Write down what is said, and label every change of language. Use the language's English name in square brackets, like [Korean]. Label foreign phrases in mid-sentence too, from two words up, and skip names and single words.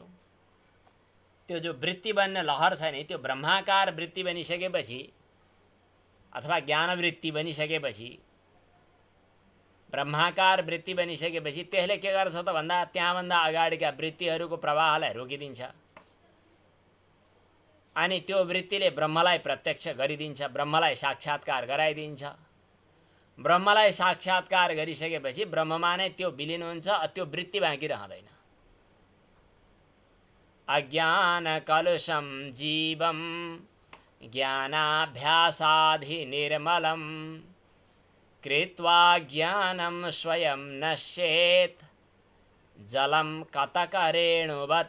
[Nepali] त्यो जो वृत्ति बन्ने लहर छ नि, त्यो ब्रह्माकार वृत्ति बनिसकेपछि अथवा ज्ञानवृत्ति बनिसकेपछि, ब्रह्माकार वृत्ति बनिसकेपछि त्यसले के गर्छ त भन्दा त्यहाँभन्दा अगाडिका वृत्तिहरूको प्रवाहलाई रोकिदिन्छ अनि त्यो वृत्तिले ब्रह्मलाई प्रत्यक्ष गरिदिन्छ, ब्रह्मलाई साक्षात्कार गराइदिन्छ। ब्रह्मलाई साक्षात्कार गरिसकेपछि ब्रह्ममा नै त्यो विलीन हुन्छ, त्यो वृत्ति बाँकी रहँदैन। [Sanskrit] अज्ञान कलुषम जीवम ज्ञानाभ्यासाधि निर्मलम कृत्वा ज्ञानम स्वयं नश्येत् जलम कतकरेणुवत्।